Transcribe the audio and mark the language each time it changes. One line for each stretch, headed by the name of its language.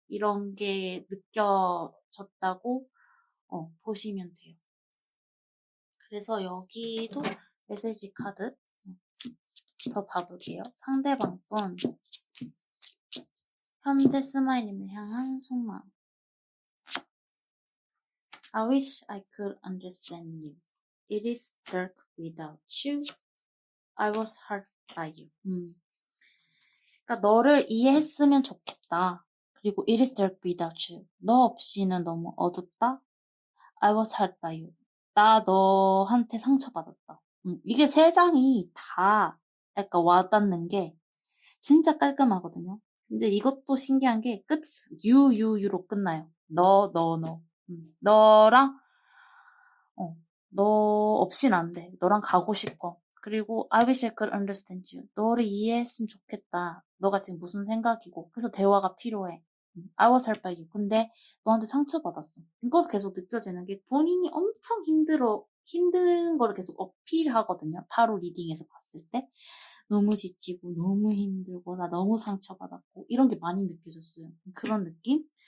Korean: 이런 게 느껴졌다고, 보시면 돼요. 그래서 여기도 메시지 카드 더 봐볼게요. 상대방 분, 현재 스마일님을 향한 속마음.
English: I wish I could understand you. It is dark without you. I was hurt by you.
Korean: 그러니까 너를 이해했으면 좋겠다. 그리고
English: it is dark without you.
Korean: 너 없이는 너무 어둡다.
English: I was hurt by you.
Korean: 나 너한테 상처받았다. 이게 세 장이 다 약간 와닿는 게 진짜 깔끔하거든요. 이제 이것도 신기한 게 유로 끝나요. 너. 너랑, 너 없인 안 돼. 너랑 가고 싶어. 그리고
English: I wish I could understand you.
Korean: 너를 이해했으면 좋겠다. 너가 지금 무슨 생각이고. 그래서 대화가 필요해.
English: I was hurt by you.
Korean: 근데 너한테 상처받았어. 이것도 계속 느껴지는 게 본인이 엄청 힘든 거를 계속 어필하거든요. 타로 리딩에서 봤을 때. 너무 지치고, 너무 힘들고, 나 너무 상처받았고, 이런 게 많이 느껴졌어요. 그런 느낌?